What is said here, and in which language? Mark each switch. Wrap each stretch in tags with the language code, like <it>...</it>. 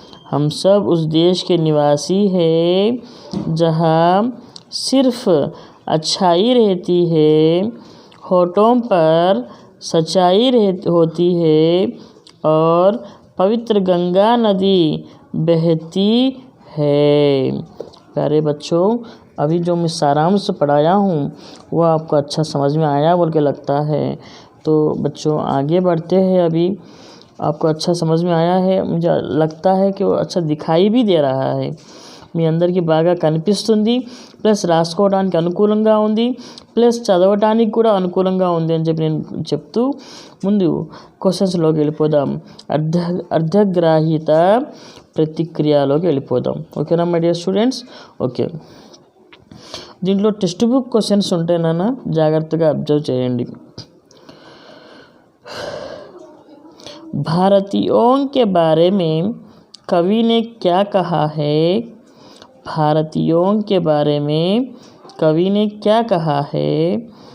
<hi>हम सब उस देश के निवासी हैं जहाँ सिर्फ अच्छाई रहती है, होठों पर सच्चाई होती है और पवित्र गंगा नदी बहती है। प्यारे बच्चों, अभी जो मैं सारांश पढ़ाया हूँ वो आपको अच्छा समझ में आया बोल के लगता है। तो बच्चों आगे बढ़ते हैं। अभी आपको अच्छा समझ में आया है, मुझे लगता है कि वो अच्छा दिखाई भी दे रहा है।</hi> <te>మీ అందరికీ బాగా కనిపిస్తుంది, ప్లస్ రాసుకోవడానికి అనుకూలంగా ఉంది, ప్లస్ చదవటానికి కూడా అనుకూలంగా ఉంది అని చెప్పి నేను చెప్తూ ముందు క్వశ్చన్స్లోకి వెళ్ళిపోదాం. అర్ధగ్రాహ్యత ప్రతిక్రియలోకి వెళ్ళిపోదాం. ఓకేనా మై డియర్ స్టూడెంట్స్? ఓకే, దీంట్లో టెక్స్ట్ బుక్ క్వశ్చన్స్ ఉంటాయి నాన్న, జాగ్రత్తగా అబ్జర్వ్ చేయండి.</te> <hi>भारतीयों के बारे में कवि ने क्या कहा है? भारतीयों के बारे में कवि ने क्या कहा है?</hi>